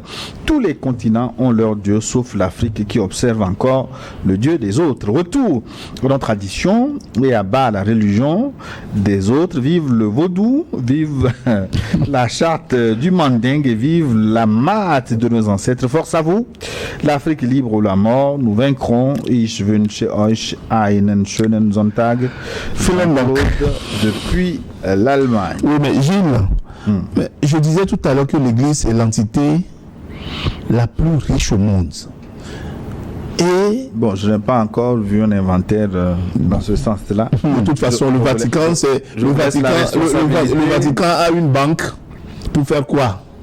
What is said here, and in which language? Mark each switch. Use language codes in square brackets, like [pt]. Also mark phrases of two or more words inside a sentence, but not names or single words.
[fr] Tous les continents ont leur Dieu, sauf l'Afrique qui observe encore le Dieu des autres. Retour dans la tradition et à bas la religion des autres. Vive le vaudou, vive la charte du mandingue et vive la mate de nos ancêtres. Force à vous. L'Afrique libre ou la mort, nous vaincrons. [de] Ich wünsche euch einen schönen Sonntag. [fr] Depuis l'Allemagne. Oui, mais Gilles, mais je disais tout à l'heure que l'Église est l'entité la plus riche au monde. Et bon, je n'ai pas encore vu un inventaire dans ce sens-là. de toute façon, le Vatican, c'est le Vatican a une banque pour faire quoi?